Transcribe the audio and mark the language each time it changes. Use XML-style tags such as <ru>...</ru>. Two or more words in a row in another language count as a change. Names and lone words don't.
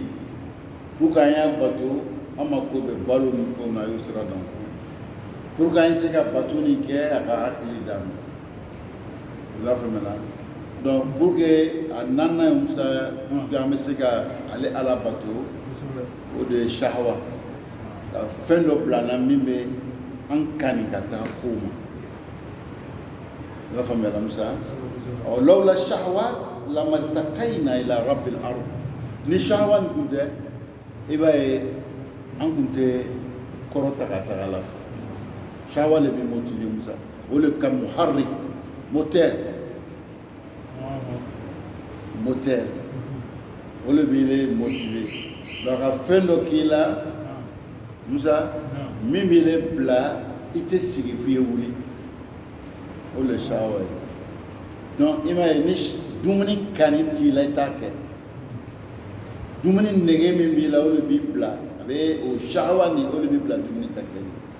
<fr>pour que</fr> <bm>an y'a bato an mako bɛ balo ni fɛnw na a y'o sira dɔn</bm> <fr>pour que</fr> <bm>an se ka bato nin kɛ a ka hakili d'a ma i b'a faamuya</bm> <fr>donc pour que</fr> <bm>a naaninan ye musa</bm> <fr>pour que</fr> <bm>an bɛ se ka ale ala bato o de ye shahwa ka fɛn dɔ bila an na min bɛ an kani ka taa ko ma i b'a faamuya musa</bm> <ar>لولا شهوة لما ارتقينا إلى رب الأرض</ar> <bm>ni shahwa nin tun tɛ i b'a ye an tun tɛ kɔrɔta ka taga la shahwa le bɛ motiver musa o le ka muharrik moteur o le b'i</bm> <fr>motiver donc</fr> <bm>ka fɛn dɔ k'i la musa min b'i bila i tɛ sigi f'i ye wuli o le shahwa ye donc i m'a ye ni dumuni kani t'i la i t'a kɛ dumuni nege min b'i la o le b'i bila a bɛ o shahwa ni o le b'i bila dumuni ta kɛ</bm>